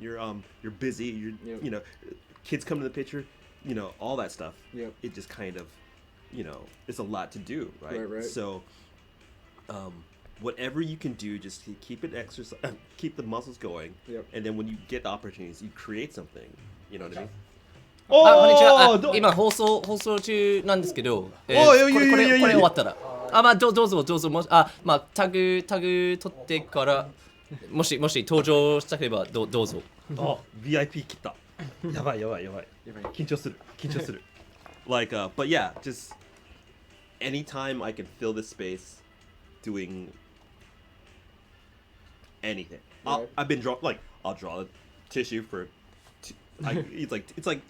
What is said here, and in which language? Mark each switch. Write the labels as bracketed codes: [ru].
[en] You're busy. You know, kids come to the picture. You know, all that stuff. It just kind of, you know, it's a lot to do, right? Right. So, whatever you can do, just keep it keep the muscles going, and then when you get opportunities, you create something. You know what I mean? [ja] こんにちは。今放送中なんですけど、これ終わったら、どうぞタグ取ってからもし登場したければどうぞ。 VIP 切った。やばい。緊張する。 [en] Like, but yeah, just anytime I can fill this space doing anything. I've been I'll draw a tissue for. It's like